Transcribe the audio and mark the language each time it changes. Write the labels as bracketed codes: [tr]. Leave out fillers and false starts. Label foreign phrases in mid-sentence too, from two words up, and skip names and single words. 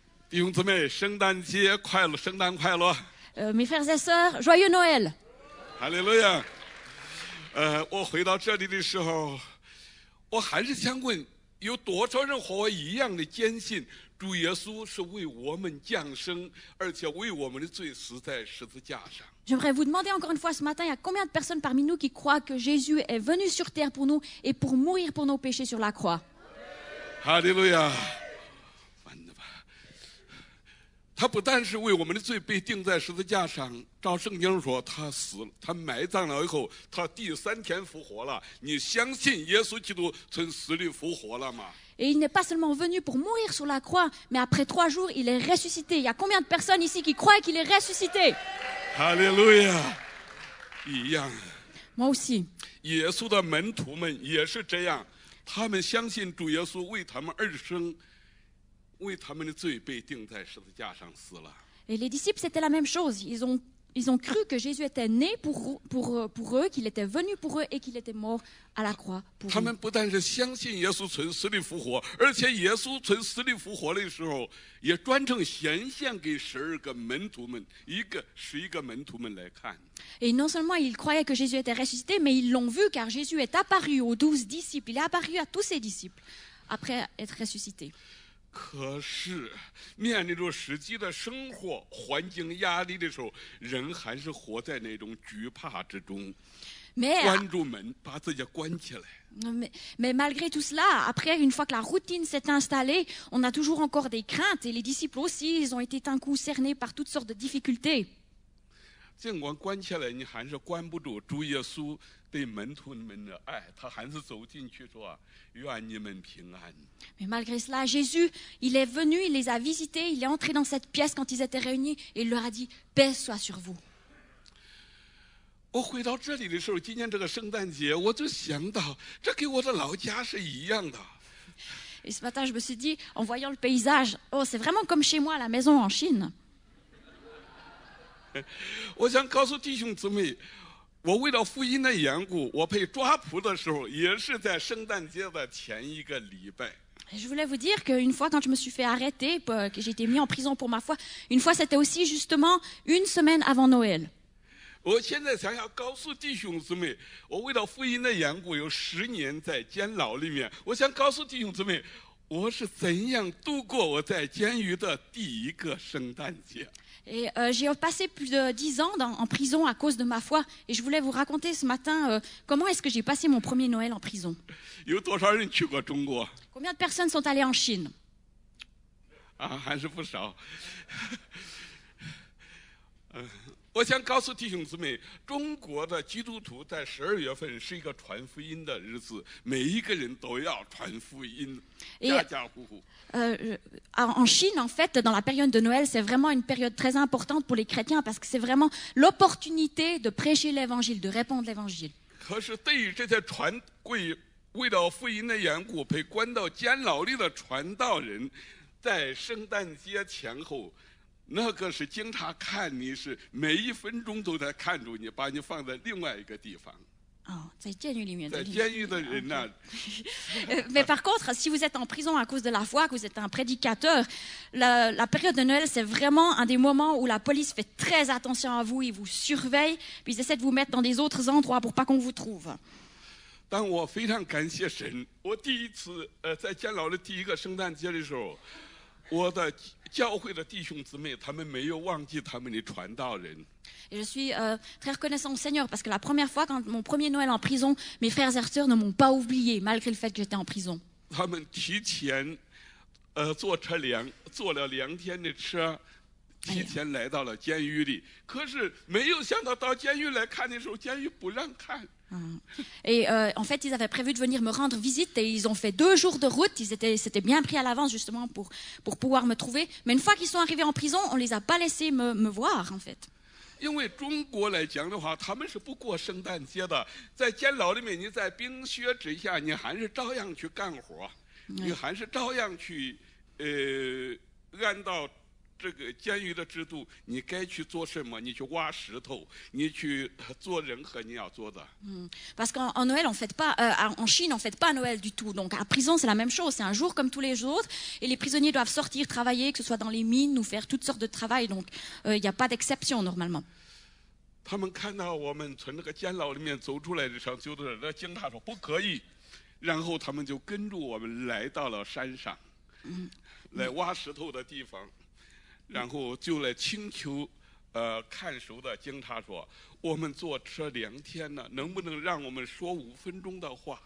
[zh] 弟兄姊妹，圣诞节快乐，圣诞快乐！ [fr] Mes frères et sœurs, joyeux Noël! [zh] 哈利路亚！我回到这里的时候，我还是想问，有多少人和我一样的坚信，主耶稣是为我们降生，而且为我们的罪死在十字架上？ [fr] J'aimerais vous demander encore une fois ce matin, il y a combien de personnes parmi nous qui croient que Jésus est venu sur terre pour nous et pour mourir pour nos péchés sur la croix? [zh] 哈利路亚！完了吧？他不但是为我们的罪被钉在十字架上，照圣经说他死了，他埋葬了以后，他第3天复活了。你相信耶稣基督从死里复活了吗？ [fr] Et il n'est pas seulement venu pour mourir sur la croix, mais après 3 jours, il est ressuscité. Il y a combien de personnes ici qui croient qu'il est ressuscité? [zh] 哈利路亚！一样。 [fr] Moi aussi. [zh] 耶稣的门徒们也是这样，他们相信主耶稣为他们而生，为他们的罪被钉在十字架上死了。 [fr] Et les disciples, c'était la même chose. Ils ont cru que Jésus était né pour eux, qu'il était venu pour eux et qu'il était mort à la croix pour [zh] 他 [fr] eux. [zh] 们不但是相信耶稣从死里复活，而且耶稣从死里复活的时候，也专程显现给12个门徒们，11个门徒们来看。 [fr] Et non seulement ils croyaient que Jésus était ressuscité, mais ils l'ont vu car Jésus est apparu aux 12 disciples. Il est apparu à tous ses disciples après être ressuscité. [zh] 可是面临着实际的生活环境压力的时候，人还是活在那种惧怕之中， [fr] Mais, [zh] 关住门，把自己关起来。 [fr] mais malgré tout cela, après, une fois que la routine s'est installée, on a toujours encore des craintes. Et les disciples aussi, ils ont été d'un coup cernés par toutes sortes de difficultés. [zh] 尽管关起来，你还是关不住主耶稣对门徒们的爱，他还是走进去说：“愿你们平安。” [fr] Mais malgré cela, Jésus, il est venu, il les a visités, il est entré dans cette pièce quand ils étaient réunis et il leur a dit « Paix soit sur vous ». [zh] 我回到这里的时候，今年这个圣诞节，我就想到，这跟我的老家是一样的。 [fr] Et ce matin, je me suis dit, en voyant le paysage, oh, c'est vraiment comme chez moi à la maison en Chine. [zh] 我想告诉弟兄姊妹，我为了福音的缘故，我被抓捕的时候，也是在圣诞节的前1个礼拜。 [fr] Et je voulais vous dire qu'une fois, quand je me suis fait arrêter, que j'ai été mis en prison pour ma foi, une fois, c'était aussi justement une semaine avant Noël. [zh] 我现在想要告诉弟兄姊妹，我为了福音的缘故，有10年在监牢里面。我想告诉弟兄姊妹，我是怎样度过我在监狱的第1个圣诞节。 [fr] Et j'ai passé plus de 10 ans en prison à cause de ma foi. Et je voulais vous raconter ce matin comment est-ce que j'ai passé mon premier Noël en prison. [zh] 有多少人去过中国？ [fr] Combien de personnes sont allées en Chine? [zh] 啊，还是不少。我想告诉弟兄姊妹，中国的基督徒在12月份是一个传福音的日子，每一个人都要传福音，家家户户。 [fr] En Chine, en fait, dans la période de Noël, c'est vraiment une période très importante pour les chrétiens parce que c'est vraiment l'opportunité de prêcher l'évangile, de répandre l'évangile. [zh] 可是对于这些为了福音的缘故被关到监牢里的传道人，在圣诞节前后，那个是警察看你是每1分钟都在看住你，把你放在另外一个地方。 Oh, 在监狱里面。在监狱的人呢？ [fr] Mais par contre, si vous êtes en prison à cause de la foi, que vous êtes un prédicateur, la période de Noël, c'est vraiment un des moments où la police fait très attention à vous, ils vous surveillent, puis ils essaient de vous mettre dans des autres endroits pour pas qu'on vous trouve. [zh] 但我非常感谢神，我第1次在监牢的第1个圣诞节的时候，我的教会的弟兄姊妹他们没有忘记他们的传道人。 [fr] Et je suis très reconnaissant au Seigneur parce que la première fois, quand mon premier Noël en prison, mes frères et sœurs ne m'ont pas oublié malgré le fait que j'étais en prison. [zh] 他们提前坐了2天的车，提前来到了监狱里。可是没有想到监狱来看的时候，监狱不让看。 [fr] Et en fait, ils avaient prévu de venir me rendre visite et ils ont fait 2 jours de route. S'étaient bien pris à l'avance justement pour pouvoir me trouver. Mais une fois qu'ils sont arrivés en prison, on les a pas laissés me voir en fait. [zh] 因为中国来讲的话，他们是不过圣诞节的。在监牢里面，你在冰雪之下，你还是照样去干活，你还是照样去按照这个监狱的制度，你该去做什么？你去挖石头，你去做任何你要做的。 [fr] Parce qu'en Noël, on fête pas, en Chine, on fête pas Noël du tout. Donc à prison, c'est la même chose. C'est un jour comme tous les autres. Et les prisonniers doivent sortir, travailler, que ce soit dans les mines ou faire toutes sortes de travail. Donc il n'y a pas d'exception normalement. [zh] 他们看到我们从那个监牢里面走出来的时候，就在那警察说不可以，然后他们就跟着我们来到了山上，来挖石头的地方，然后就来请求看守的警察说，我们坐车2天了，能不能让我们说5分钟的话？